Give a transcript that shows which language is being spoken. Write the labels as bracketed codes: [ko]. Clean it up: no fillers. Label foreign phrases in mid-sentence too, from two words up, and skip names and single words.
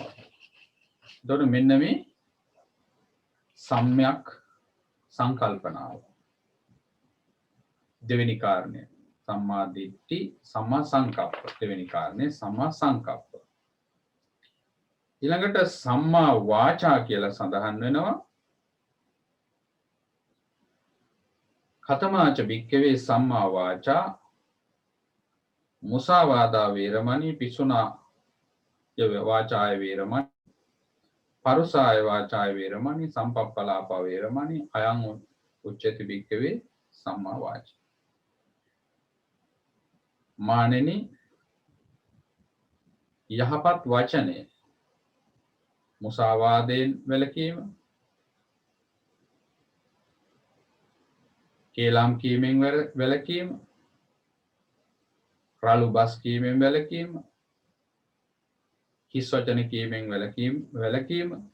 [si] එතකොට මෙන්න මේ සම්‍යක් සංකල්පනාව. දෙවෙනි කාරණය [pi] සම්මා දිට්ඨි, සම්මා සංකප්ප. [si] දෙවෙනි කාරණය [pi] සම්මා සංකප්ප. [si] ඊළඟට [pi] සම්මා වාචා [si] කියලා සඳහන් වෙනවා. [pi] කතමාච භික්ඛවේ සම්මා වාචා මුසාවාදා වේරමණී පිසුනා වාචාය වේරමණී පරුසාය වාචාය වේරමණී සම්පප්පලාප වේරමණී අයං උච්චති භික්ඛවේ සම්මා වාචා. [si] මානෙනි යහපත් වචනය, මුසාවාදයෙන් වැළකීම, කේලම් කීමෙන් වැළකීම, රළු බස් කීමෙන් වැළකීම, හිස් වචන කීමෙන් වැළකීම